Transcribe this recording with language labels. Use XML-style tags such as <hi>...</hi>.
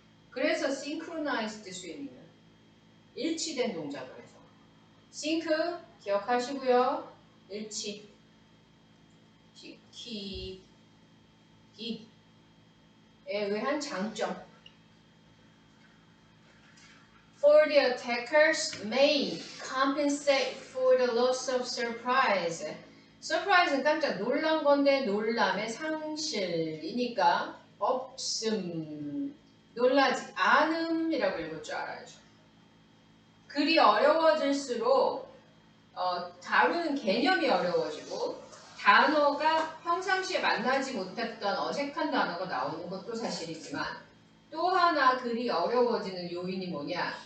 <ko>그래서 synchronized swimming은 일치된 동작을 해서 sync 기억하시고요. 일치 시키기에 의한 장점.</ko> <en>For the attackers may compensate for the loss of surprise.</en> <ko>surprise는 깜짝 놀란 건데 놀람의 상실이니까 없음, 놀라지 않음이라고 읽을 줄 알아야죠. 글이 어려워질수록 다루는 개념이 어려워지고 단어가 평상시에 만나지 못했던 어색한 단어가 나오는 것도 사실이지만 또 하나 글이 어려워지는 요인이 뭐냐?</ko>